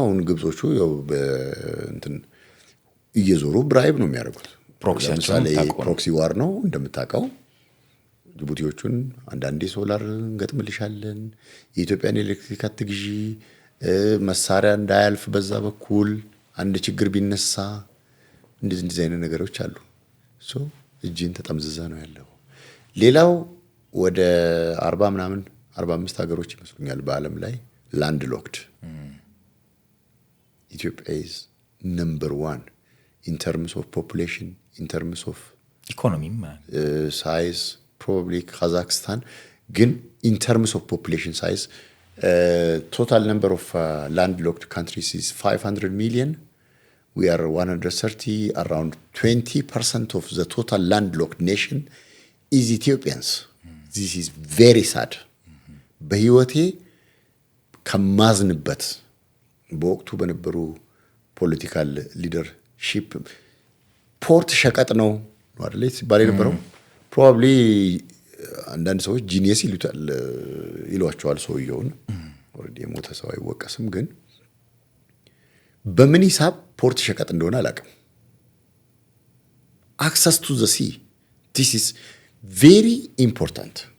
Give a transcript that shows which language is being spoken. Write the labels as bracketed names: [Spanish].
[Amharic] አሁን ግብጾቹ ያው በእንትን እየዞሩ ብራይብ ነው የሚያደርጉት። ፕሮክሲ ዋር ነው እንደምታውቀው። ጅቡቲዎቹን አንዳንዴ ሶላር እንገጥምልሻለን፣ የኢትዮጵያን ኤሌክትሪክ አትግዢ፣ መሳሪያ እንዳያልፍ በዛ በኩል አንድ ችግር ቢነሳ እንደዚህ አይነት ነገሮች አሉ። ሶ እጅን ተጠምዝዛ ነው ያለው። ሌላው ወደ 40 ምናምን 45 ሀገሮች ይመስሉኛል በዓለም ላይ ላንድ ሎክድ። ኢትዮጵያ [English] is number 1 in terms of [Amharic] population, in terms of ኢኮኖሚ [English] size, probably Kazakhstan. [Amharic] ግን [English] in terms of population size, total number of landlocked countries is 500 million. We are 130, around 20% of the total landlocked nation is Ethiopians. This is very sad. [Amharic] በህይወቴ ከማዝንበት በወቅቱ በነበሩ ፖለቲካል ሊደርሺፕ ፖርት ሸቀጥ ነው አይደል ሲባል የነበረው። ፕሮባብሊ አንዳንድ ሰዎች ጂኒየስ ይሏቸዋል ሰውየውን። ኦልሬዲ የሞተ ሰው አይወቀስም። ግን በምን ሂሳብ ፖርት ሸቀጥ እንደሆነ አላውቅም። [English] access to the sea, this is very important.